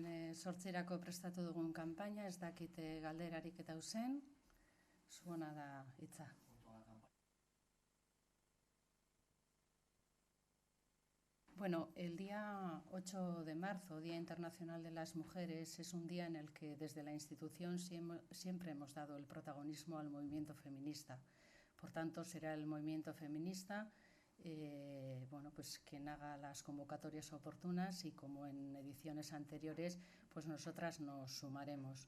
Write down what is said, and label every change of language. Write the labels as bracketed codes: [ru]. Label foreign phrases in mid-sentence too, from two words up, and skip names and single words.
[eu] 8 prestatu dugun kanpaina, ez dakit galderarik eta uzen, zuona da hitza. [es] Bueno, el día 8 de marzo, Día Internacional de las Mujeres, es un día en el que desde la institución siempre hemos dado el protagonismo al movimiento feminista. Por tanto, será el movimiento feminista bueno, pues quien haga las convocatorias oportunas y como en ediciones anteriores, pues nosotras nos sumaremos.